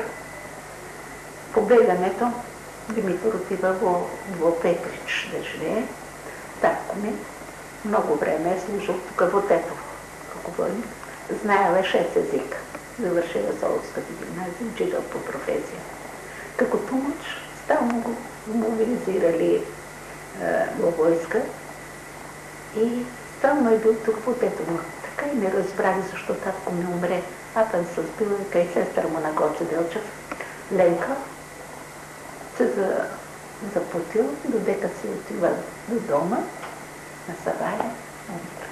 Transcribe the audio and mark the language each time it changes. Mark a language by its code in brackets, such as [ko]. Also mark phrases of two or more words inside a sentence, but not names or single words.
[bg] По бегането Димитър отива во Петрич да живее. Татко ми много време е служил тук во Тетово, како войник. Знаела 6 езика. Завършила Соловската гимназия, учител по професия. Како тумач стално го мобилизирали во войска и стално е бил тук во Тетово. Така и не разбрали защо татко ми умре. Папа се сбил и сестра му на Гоце Делчев, Ленка, се запутил, додека си отива до дома, на Саваја, умира.